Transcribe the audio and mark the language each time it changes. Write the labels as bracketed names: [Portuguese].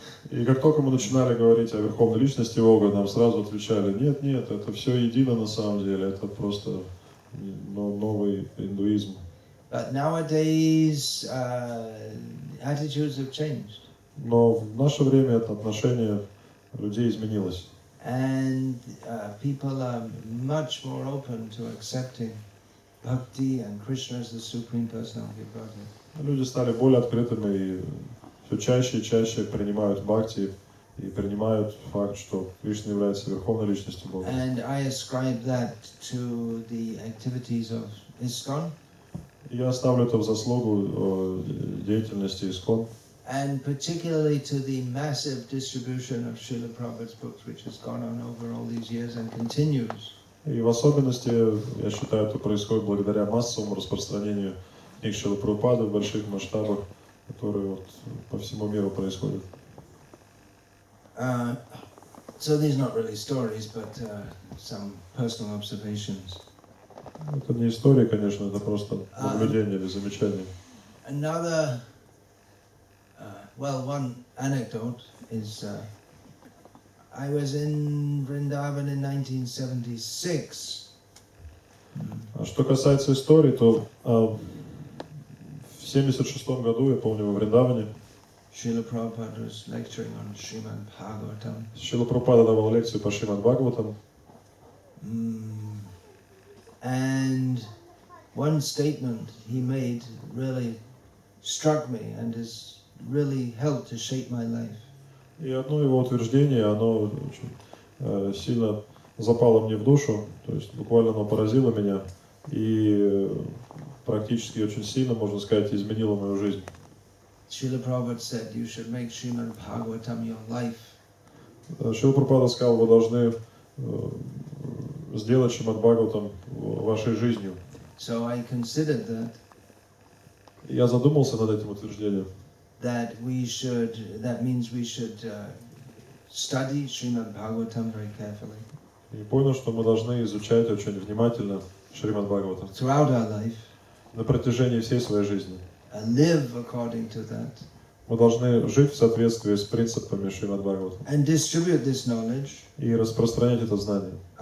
[Russian] И как только мы начинали говорить о верховной личности Бога, нам сразу отвечали, нет, это все едино на самом деле, это просто новый индуизм. [English] But nowadays, attitudes have changed. [Russian] Но в наше время это отношение людей изменилось. [English] And people are much more open to accepting Bhakti and Krishna as the Supreme Personality of Godhead. [Russian] Люди стали более открытыми и все чаще и чаще принимают Бхакти и принимают факт, что Кришна является верховной личностью Бога. [English] And I ascribe that to the activities of ISKCON. [Russian] Я ставлю это в заслугу деятельности ИСККОН. [English] And particularly to the massive distribution of Srila Prabhupada's books, which has gone on over all these years and continues. [Russian] И в особенности, я считаю, это происходит благодаря массовому распространению книг Шрилы Прабхупады в больших масштабах, которые вот по всему миру происходят. [English] So these are not really stories, but some personal observations. [Russian] Это не история, конечно, это просто наблюдение или замечание. [English] Another, one anecdote is I was in Vrindavan in 1976. [Russian] А что касается истории, то в 1976 году, я помню, во Вриндаване, [English] Srila Prabhupada was lecturing on Srimad Bhagavatam. [Russian] Шрила Прабхупада давал лекцию по Шримад Бхагаватам. [English] And one statement he made really struck me and has really helped to shape my life. [Russian] И одно его утверждение, оно очень сильно запало мне в душу, то есть буквально оно поразило меня и практически очень сильно, можно сказать, изменило мою жизнь. [English] Srila Prabhupada said, you should make Srimad Bhagavatam your life. [Russian] Шрила Прабхупада сказал, вы должны сделать Шримад Бхагаватам вашей жизнью. [English] So I considered that. [Russian] Я задумался над этим утверждением. [English] That means we should study Srimad Bhagavatam very carefully. [Russian] И понял, что мы должны изучать очень внимательно Шримад Бхагаватам [English] throughout our life. [Russian] На протяжении всей своей жизни. [English] And live according to that. [Russian] Мы должны жить в соответствии с принципами Шримад Бхагаватам. [English] And distribute this knowledge. [Russian] И распространять это знание.